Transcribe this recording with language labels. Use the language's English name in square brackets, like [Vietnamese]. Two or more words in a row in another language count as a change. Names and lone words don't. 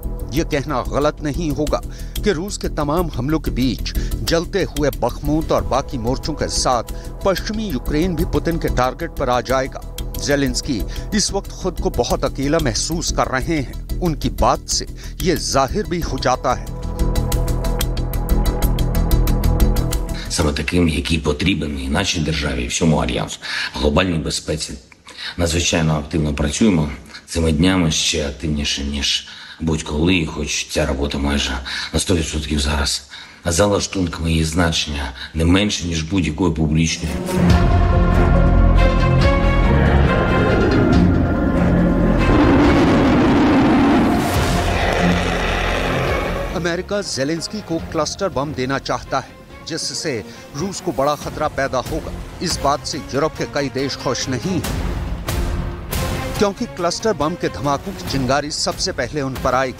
[Hindi] यह कहना गलत नहीं होगा कि रूस के तमाम हमलों के बीच जलते हुए बखमूत और बाकी मोर्चों के साथ पश्चिमी यूक्रेन भी पुतिन के टारगेट पर आ जाएगा। ज़ेलेंस्की इस वक्त खुद को बहुत अकेला महसूस कर रहे हैं। उनकी बात से ये जाहिर भी हो जाता है। [Ukrainian] Саме таким, який потрібен і нашій державі, і всьому Альянсу. В глобальній безпеці надзвичайно активно працюємо цими днями, ще активніше, ніж будь-коли, і хоч ця робота майже на 100% зараз за лаштунками її значення не менше, ніж будь-якої публічної. [Hindi] अमेरिका ज़ेलेंस्की को [English] cluster bomb [Hindi] देना चाहता है, जिससे रूस को बड़ा खतरा पैदा होगा। इस बात से यूरोप के कई देश खुश नहीं हैं, क्योंकि [English] cluster bomb [Hindi] के धमाकों की चिंगारी सबसे पहले उन पर आएगी।